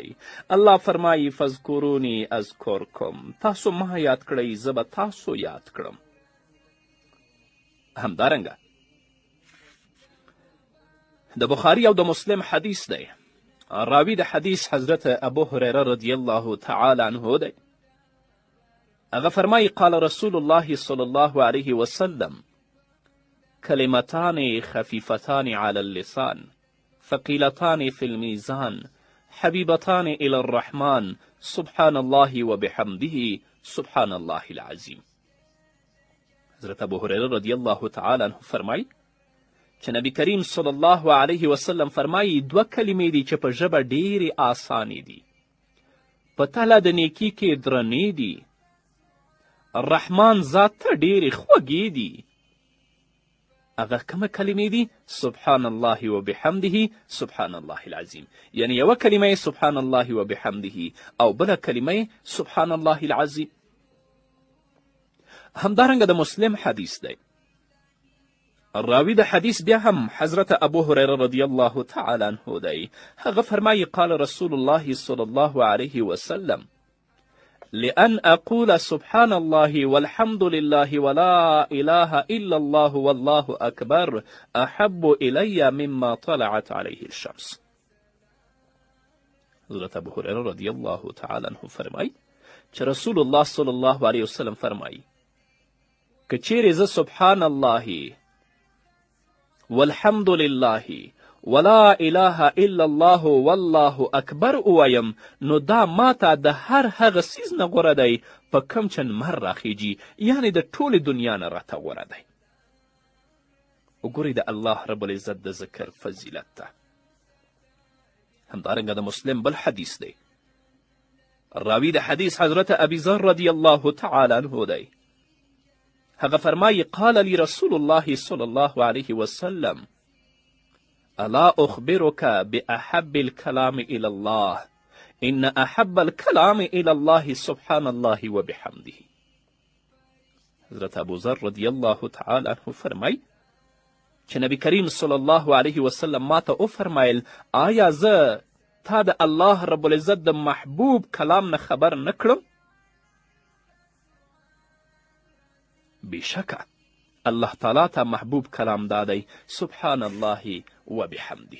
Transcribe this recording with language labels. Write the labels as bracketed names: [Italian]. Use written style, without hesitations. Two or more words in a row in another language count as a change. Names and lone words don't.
[Pashto] الله فرمایي [Arabic] فذکرونی اذکرکم، [Pashto] تاسو ما یاد کړئ زه به تاسو یاد کړم. همدارنګه د بخاري او د مسلم حدیث دی. راوی د حدیث حضرت ابو هریره [Arabic] رضی الله تعالی عنه [Pashto] دی. هغه فرمایي [Arabic] قال رسول الله صلی الله علیه وسلم کلمتان خفیفتان علی اللسان ثقیلتان فی المیزان حبیبتان الی الرحمن سبحان الله وبحمده سبحان الله العظیم. [Pashto] حضرت ابو هریره [Arabic] رضی الله تعالی عنه [Pashto] فرمایي چې نبی کریم [Arabic] صلی الله علیه وسلم [Pashto] فرمایي دوه کلمې دي چې په ژبه ډیرې آسانې دي، په تله د نیکي کې درنې دي، الرحمن ذات ته ډیرې خوږې دي. هغه کومه کلمې دي؟ [Arabic] سبحان الله وبحمده سبحان الله العظیم. [Pashto] یعنی یوه کلمه [Arabic] سبحان الله وبحمده [Pashto] او بله کلمه [Arabic] سبحان الله العظیم. [Pashto] همدارنګه د مسلم حدیث دی. راوی د حدیث بیا هم حضرت ابو هریره [Arabic] رضی الله تعالی عنه [Pashto] دی. هغه فرمایي [Arabic] قال رسول الله صلی الله علیه وسلم لأن أقول سبحان الله والحمد لله ولا إله إلا الله والله أكبر أحب إلي مما طلعت عليه الشمس. [Pashto] حضرت ابو هریره [Arabic] رضی الله تعالی عنه [Pashto] فرمایي چې رسول الله [Arabic] صلی الله علیه وسلم [Pashto] فرمایي که چیرې زه [Arabic] سبحان الله والحمد لله ولا اله الا الله والله اکبر [Pashto] ووایم، نو دا ماته د هر هغه څیز نه غوره دی په کم چې لمر راخیږي، یعنې د ټولې دنیا نه راته غوره دی. وګورئ د [Arabic] الله رب العزت [Pashto] د ذکر فضیلت ته. همدارنګه د مسلم بل حدیث دی. راوی د حدیث حضرت ابي ذر [Arabic] رضی الله تعالی عنه [Pashto] دی. هغه فرمایي [Arabic] قال لي رسول الله صلی الله علیه وسلم الا اخبرك باحب الكلام الى الله ان احب الكلام الى الله سبحان الله وبحمده. [Pashto] حضرت ابو ذر [Arabic] رضی الله تعالی عنه [Pashto] فرمایي چې نبی کریم [Arabic] صلی الله علیه وسلم [Pashto] ما ته وفرمایل آیا زه تا د [Arabic] الله رب العزت [Pashto] د محبوب کلام نه خبر نه کړم؟ بېشکه الله تعالی ته محبوب کلام دا دی [Arabic] سبحان الله وبحمده.